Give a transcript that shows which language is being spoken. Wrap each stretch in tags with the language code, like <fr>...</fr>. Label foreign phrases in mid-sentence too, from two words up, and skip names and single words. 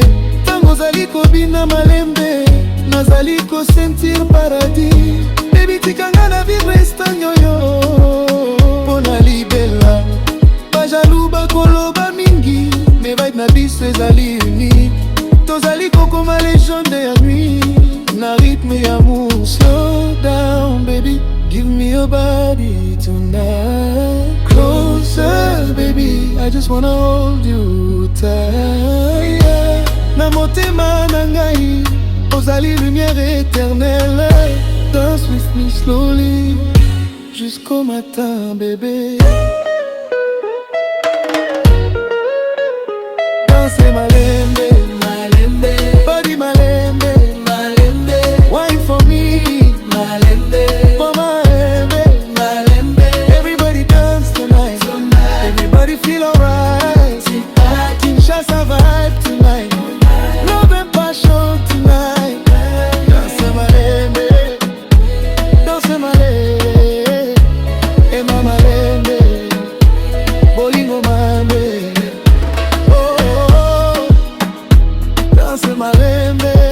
<ln>Tango ozali kobina malembe, nazali kosentir paradis. Baby tikanga na</ln> <fr>vivre instant</fr> <ln>yoyo, pona libela. Bajalou bakoloba mingi, me vibe na biso ezali unique. Tozali kokoma légende ya nuit, na rythme ya amour.</ln> <en>Slow down baby, give me your body tonight. Closer baby, I just wanna hold you tight, yeah. Na motema na ngai, ozali</en> <fr>lumière éternelle.</fr> <en>Dance with me slowly,</en> <fr>jusqu'au matin bébé.</fr> <ln>Danse malembe,</ln> <en>body malembe, wine for me, for malembe. Everybody dance tonight, everybody feel alright. Kinshasa vibe tonight, love and passion tonight.</en> <ln>Danse malembe, ema malembe, bolingo malembe. Oh, danse malembe.</ln>